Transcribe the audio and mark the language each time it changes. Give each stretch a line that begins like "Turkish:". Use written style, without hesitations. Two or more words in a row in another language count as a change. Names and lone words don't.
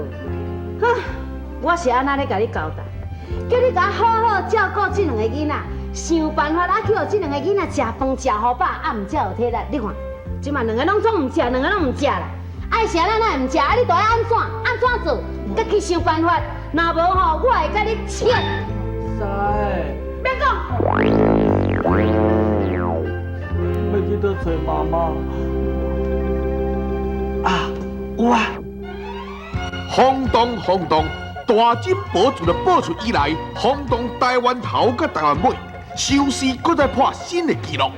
Min Nan Chinese: 哼，我是安那咧甲你交代，叫你甲我好好照顾这两个囡仔，想办法啊去互这两个囡仔食饭食好饱，啊毋才有体力。你看，即马两个拢总毋食，两个拢毋食啦。爱食咱哪会毋食？啊你都要安怎？安怎做？家己想办法。若无吼，我会甲你切。使。别讲。要去倒找妈妈。啊，有啊！轰动！大金宝自了播出以来，轰动台湾头甲台湾尾，收视搁再破新的纪录。